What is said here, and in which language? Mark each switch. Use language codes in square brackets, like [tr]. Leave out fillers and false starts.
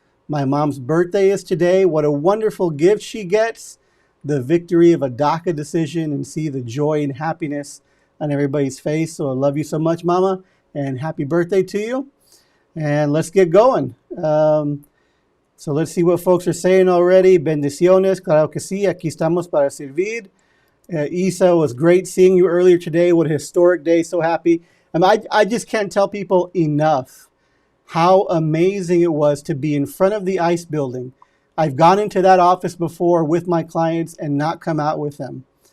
[en] My mom's birthday is today. What a wonderful gift she gets. The victory of a DACA decision, and see the joy and happiness on everybody's face. So I love you so much, Mama, and happy birthday to you. And let's get going. So let's see what folks are saying already. [es] Bendiciones, claro que sí, aquí estamos para servir. [en] Isa, was great seeing you earlier today. What a historic day, so happy. I just can't tell people enough how amazing it was to be in front of the ICE building. I've gone into that office before with my clients and not come out with them.